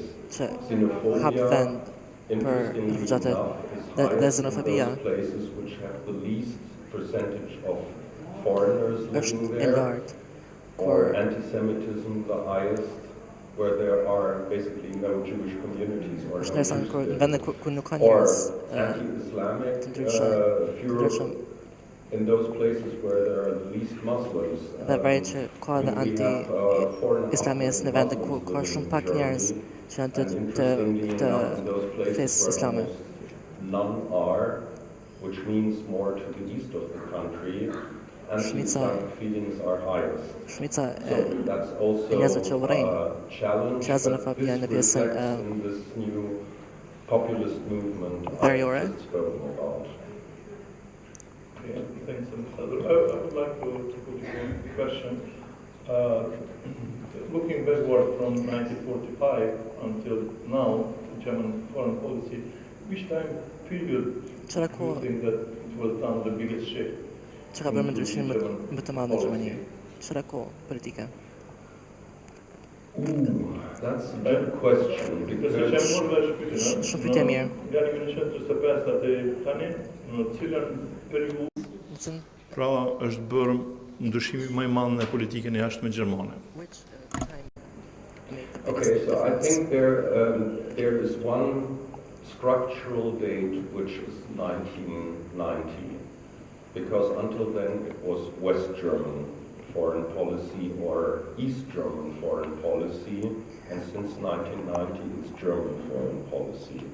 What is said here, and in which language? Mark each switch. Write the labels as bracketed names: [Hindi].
[English] Xenophobia, interestingly enough, is highest in those places which have the least percentage of foreigners living there, or anti-Semitism the highest, where there are basically no Jewish communities or no or anti-Islamic furor in those places where there are the least Muslims. [Albanian] Dhe vërejt që ka dhe anti-islamis në vende ku ka shumë pak njerëz që janë të fesë islame. [English] None are, which means more to the east of the country. Anti-Islamic feelings are highest. So that's also a challenge that this reflects in this new populist movement that's spoken about. Okay, thanks, Ambassador. I would like to put you one question. Looking backward from 1945 until now, the German foreign policy, which time period do you think that it was done the biggest shift? [Albanian] Që ka bërë më ndryshim më të madh në Gjermani? Çfarë kohë politike? [English] That's a good question because [Albanian] shumë pyetje mirë. Pra është bërë ndryshimi më i madh në politikën e jashtme gjermane. [English] Okay, so I think there is one structural date which is 1990. Because until then it was West German foreign policy or East German foreign policy, and since 1990 it's German foreign policy.